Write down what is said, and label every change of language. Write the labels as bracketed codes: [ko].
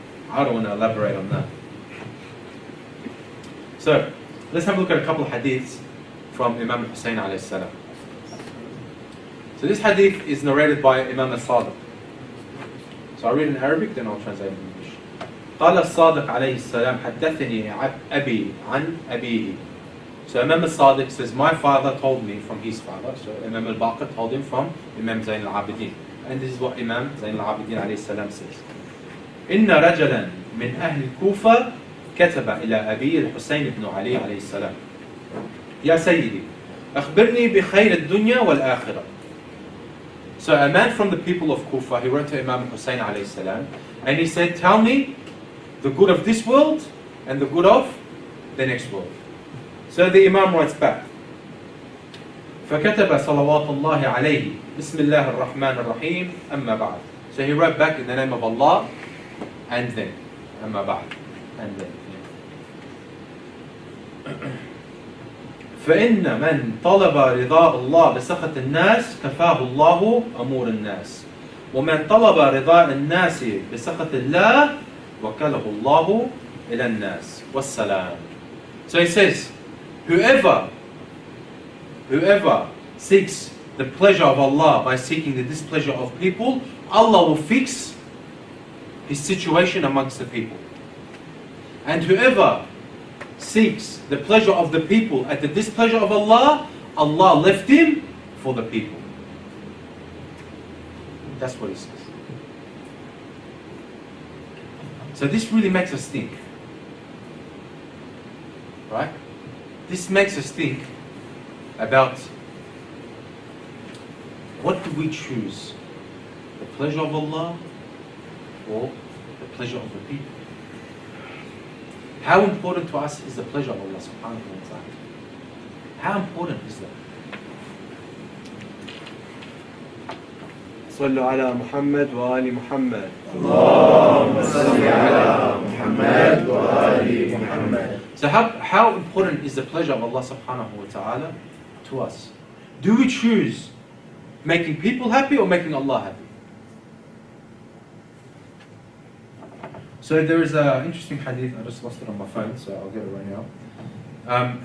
[en] I don't want to elaborate on that. So, let's have a look at a couple of hadiths from Imam Hussein alayhi salam. So this hadith is narrated by Imam al-Sadiq. So I'll read in Arabic, then I'll translate in English. [ar] قال الصادق عليه السلام حدثني أبي عن أبيه. [en] So Imam al-Sadiq says, my father told me from his father. So Imam al-Baqir told him from Imam Zayn al-Abidin. And this is what Imam Zayn al-Abidin عليه السلام says. [ar] إن رجلا من أهل الكوفة كتب إلى أبي الحسين بن علي عليه السلام يا سيدي أخبرني بخير الدنيا والآخرة. [en] So a man from the people of Kufa, he wrote to Imam Hussein عليه السلام, and he said, tell me the good of this world and the good of the next world. So the Imam writes back, [ar] فكتب صلوات الله عليه بسم الله الرحمن الرحيم أما بعد. [en] So he wrote back in the name of Allah, and then [ar] أما بعد, [en] and then. [ar] فإن من طلب رضاء الله بسخط الناس كفاه الله أمور الناس ومن طلب رضاء الناس بسخط الله وكله الله إلى الناس والسلام. [en] So he says, whoever seeks the pleasure of Allah by seeking the displeasure of people, Allah will fix his situation amongst the people. And whoever seeks the pleasure of the people at the displeasure of Allah, Allah left him for the people. That's what he says. So this really makes us think. Right? This makes us think about what do we choose? The pleasure of Allah or the pleasure of the people? How important to us is the pleasure of Allah subhanahu wa ta'ala? How important is that? [ar] صلوا على محمد وآل محمد. اللهم صل على محمد وآل محمد. [en] So how important is the pleasure of Allah subhanahu wa ta'ala to us? Do we choose making people happy or making Allah happy? So there is an interesting hadith, I just lost it on my phone, so I'll get it right now.